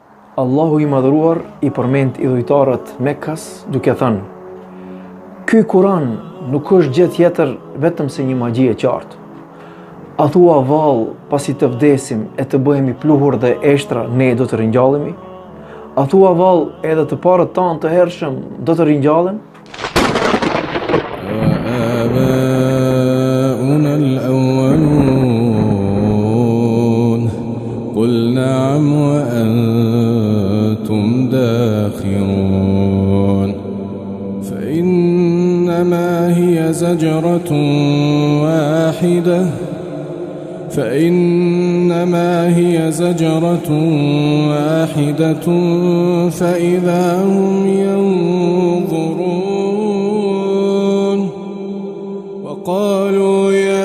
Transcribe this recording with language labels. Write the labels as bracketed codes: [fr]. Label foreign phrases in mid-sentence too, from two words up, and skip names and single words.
[sq] Allahu i madhruar i përmend idhujtarët Mekkas duke thënë: "Ky Kur'an nuk është gjë tjetër vetëm se një magji e qartë. A thua vallë, pasi të vdesim e të bëhemi pluhur dhe eshtra, ne do të ringjallemi? A thua vallë, edhe të parët tanë të hershëm do të ringjallën?" [ar] وآباؤنا الأولون قل نعم وأنتم داخرون فإنما هي زجرة واحدة فإذا هم ينظرون وقالوا